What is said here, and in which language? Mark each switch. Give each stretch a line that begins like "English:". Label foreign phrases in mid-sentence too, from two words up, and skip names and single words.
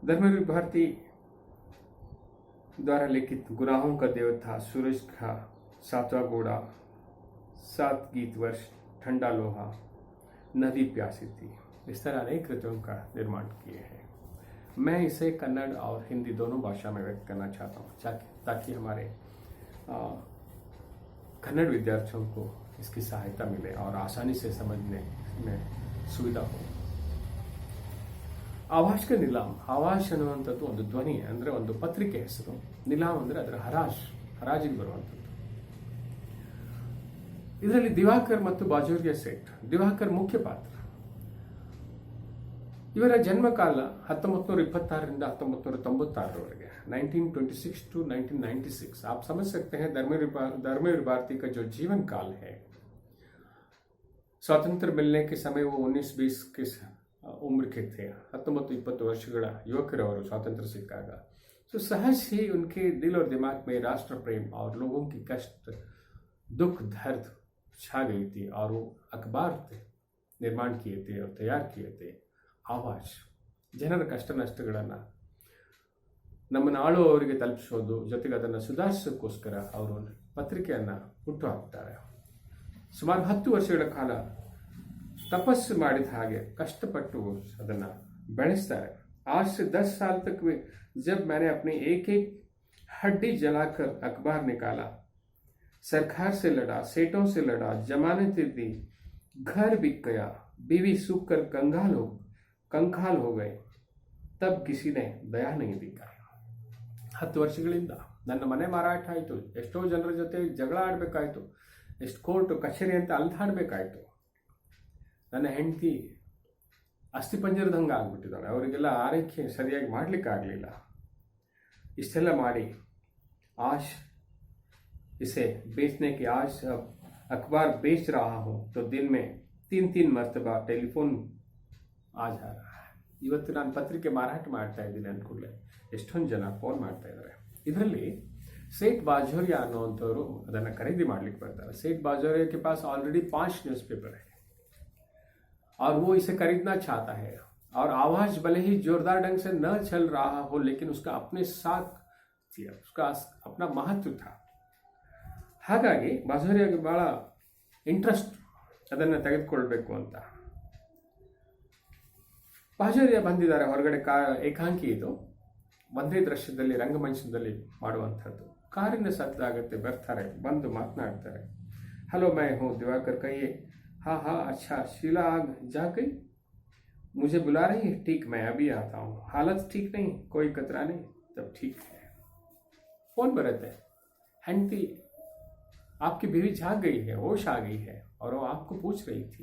Hindi: धर्मवीर भारती द्वारा लिखित गुनाहों का देवता, सूरज का सातवां घोड़ा, 7 गीत वर्ष, ठंडा लोहा, नदी प्यासी थी, इस तरह अनेक कृतियों का निर्माण किए हैं। मैं इसे कन्नड़ और हिंदी दोनों भाषा में व्यक्त करना चाहता हूँ ताकि हमारे कन्नड़ विद्यार्थियों को इसकी सहायता मिले और आसानी से समझने में सुविधा हो।
Kannada: ಆವಾಜ್ ಕ ನಿಲಾಮ್, ಆವಾಜ್ ಅನ್ನುವಂಥದ್ದು ಒಂದು ಧ್ವನಿ, ಅಂದರೆ ಒಂದು ಪತ್ರಿಕೆ ಹೆಸರು. ನಿಲಾಮ್ ಅಂದರೆ ಅದರ ಹರಾಜಿಗೆ ಬರುವಂಥದ್ದು. ಇದರಲ್ಲಿ ದಿವಾಕರ್ ಮತ್ತು ಬಾಜೋರಿಯಾ ಸೇಠ್, ದಿವಾಕರ್ ಮುಖ್ಯ ಪಾತ್ರ. ಇವರ ಜನ್ಮಕಾಲ 1926 1996 1926 to 1996.
Hindi: आप समझ सकते हैं धर्मवीर भारती का जो जीवन काल है, स्वातंत्र मिलने के समय वो 19-20 के उम्र के थे.
Kannada: 19-20 ವರ್ಷಗಳ ಯುವಕರವರು
Hindi: स्वातंत्र ಸಿಕ್ಕಾಗ तो सहज ही उनके दिल और दिमाग में राष्ट्र प्रेम और लोगों की कष्ट, दुख, दर्द छा गई थी और वो अखबार निर्माण किए थे और तैयार किए थे.
Kannada: ಆವಾಜ್ ಜನರ ಕಷ್ಟ ನಷ್ಟಗಳನ್ನು ನಮ್ಮನ್ನು ಆಳುವವರಿಗೆ ತಲುಪಿಸೋದು, ಜೊತೆಗೆ ಅದನ್ನು ಸುಧಾರಿಸೋಕ್ಕೋಸ್ಕರ ಅವರು ಪತ್ರಿಕೆಯನ್ನು ಹುಟ್ಟುಹಾಕ್ತಾರೆ. ಸುಮಾರು 10 ವರ್ಷಗಳ ಕಾಲ तपस्సు ಮಾಡಿದ ಹಾಗೆ ಕಷ್ಟಪಟ್ಟು ಅದನ್ನು ಬೆಳೆಸ್ತಾರೆ.
Hindi: आज से 10 साल तक जब मैंने अपनी एक हड्डी जलाकर अखबार निकाला, सरकार से लड़ा, सेठों से लड़ा, जमानतें दी, घर बिक गया, बीवी सूख कर कंकाल हो गए, तब किसी ने दया नहीं दिखाई.
Kannada: 10 ವರ್ಷಗಳಿಂದ ನನ್ನ ಮನೆ ಮಾರಾಟ ಆಯಿತು, ಎಷ್ಟೋ ಜನರ ಜೊತೆ ಜಗಳ ಆಡಬೇಕಾಯಿತು, ಎಷ್ಟು ಕೋರ್ಟ್ ಕಚೇರಿ ಅಂತ ಅಲ್ದಾಡಬೇಕಾಯಿತು, ನನ್ನ ಹೆಂಡತಿ ಅಸ್ಥಿಪಂಜರದಂಗೆ ಆಗ್ಬಿಟ್ಟಿದ್ದಾಳೆ, ಅವರಿಗೆಲ್ಲ ಆರೈಕೆ ಸರಿಯಾಗಿ ಮಾಡಲಿಕ್ಕಾಗಲಿಲ್ಲ. ಇಷ್ಟೆಲ್ಲ ಮಾಡಿ
Hindi: आज इसे बेचने की आज अखबार बेच रहा हूँ तो दिन में 3 मरतबा टेलीफोन आ जा रहा है.
Kannada: ಇವತ್ತು ನಾನು ಪತ್ರಿಕೆ ಮಾರಾಟ ಮಾಡ್ತಾ ಇದ್ದೀನಿ ಅಂದ್ಕೂಡಲೇ ಎಷ್ಟೊಂದು ಜನ ಫೋನ್ ಮಾಡ್ತಾ ಇದ್ದಾರೆ. ಇದರಲ್ಲಿ ಸೇಠ್ ಬಾಜೋರಿಯಾ ಅನ್ನುವಂಥವ್ರು ಅದನ್ನು ಖರೀದಿ ಮಾಡ್ಲಿಕ್ಕೆ ಬರ್ತಾರೆ.
Hindi: ಸೇಠ್ बाजोरिया के पास ऑलरेडी 5 न्यूज़पेपर है और वो इसे खरीदना चाहता है. और आवाज भले ही जोरदार ढंग से न चल रहा हो, लेकिन उसका अपने साथ थी, उसका अपना महत्व था.
Kannada: ಹಾಗಾಗಿ ಬಾಜೋರಿಯಾಗೆ ಬಹಳ ಇಂಟ್ರೆಸ್ಟ್ ಅದನ್ನು ತೆಗೆದುಕೊಳ್ಬೇಕು ಅಂತ. ಬಾಜೋರಿಯಾ ಬಂದಿದ್ದಾರೆ ಹೊರಗಡೆ. ಏಕಾಂಕಿ ಇದು, ಒಂದೇ ದೃಶ್ಯದಲ್ಲಿ ರಂಗಮಂಚದಲ್ಲಿ ಮಾಡುವಂಥದ್ದು. ಕಾರಿನ ಸದ್ದಾಗುತ್ತೆ, ಬರ್ತಾರೆ, ಬಂದು ಮಾತನಾಡ್ತಾರೆ.
Hindi: हलो मैं हूँ दिवाकर, कहिए. हाँ हाँ अच्छा, शीला आग जा गई? मुझे बुला रही है? ठीक, मैं अभी आता हूँ. हालत ठीक नहीं, कोई खतरा नहीं? तब ठीक है.
Kannada: ಫೋನ್ ಬರ್ತದೆ ಹೆಂಡತಿ,
Hindi: आपकी बीवी जाग गई है, होश आ गई है और वो आपको पूछ रही थी.